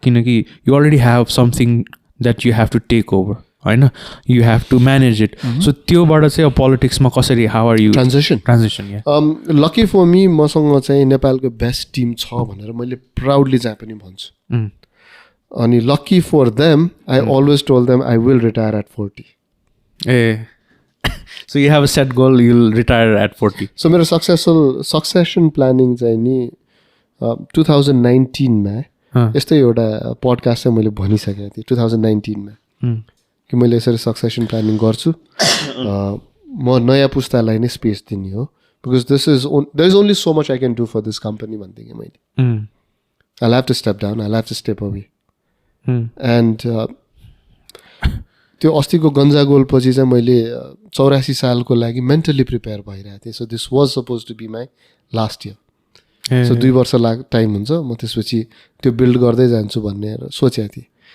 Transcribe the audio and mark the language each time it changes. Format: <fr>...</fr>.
<en>किनकि you already have something that you have to take over होइन, you have to manage it.</en> <ne>So त्योबाट चाहिँ अब पोलिटिक्समा कसरी</ne> <en>How are you transition? Lucky for me</en> <ne>मसँग चाहिँ नेपालको बेस्ट टिम छ भनेर मैले प्राउडली जहाँ पनि भन्छु।</ne> <en>अनि lucky for them I always told them I will retire at 40। Uh so you have a set goal, you will retire at 40।</en> <ne>So मेरो सक्सेसन प्लानिङ चाहिँ नि 2019मा यस्तै एउटा पडकास्ट चाहिँ मैले भनिसकेको थिएँ 2019मा कि मैले यसरी सक्सेसन प्लानिङ गर्छु। म नयाँ पुस्तालाई नै स्पेस दिने हो,</ne> <en>because there is only so much I can do for this company</en> <ne>भन्थेँ कि मैले।</ne> <en>I have to step down, I have to step away.</en> <ne>And त्यो अस्तिको गन्जा गोल पछि चाहिँ मैले 84 सालको लागि मेन्टली प्रिपेयर भइरहेको थिएँ।</ne> <en>So this was suppose to be my last year.</en> <ne>So 2 वर्ष टाइम हुन्छ, म त्यसपछि त्यो बिल्ड गर्दै जान्छु भन्ने सोचेको थिएँ।</ne>